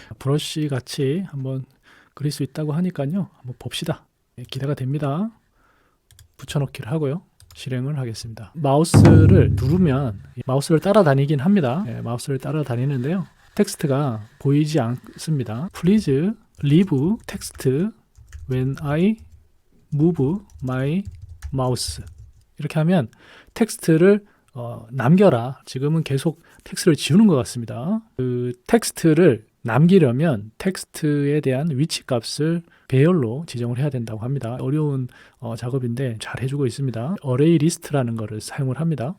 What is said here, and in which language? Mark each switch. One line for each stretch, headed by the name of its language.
Korean: 브러쉬 같이 한번 그릴 수 있다고 하니까요. 한번 봅시다. 기대가 됩니다. 붙여넣기를 하고요. 실행을 하겠습니다. 마우스를 누르면 마우스를 따라다니긴 합니다. 마우스를 따라다니는데요. 텍스트가 보이지 않습니다.
English: Please leave text when I move my mouse.
Korean: 이렇게 하면 텍스트를 남겨라. 지금은 계속 텍스트를 지우는 것 같습니다. 그 텍스트를 남기려면 텍스트에 대한 위치 값을 배열로 지정을 해야 된다고 합니다. 어려운 작업인데 잘 해주고 있습니다. 어레이 리스트라는 것을 사용을 합니다.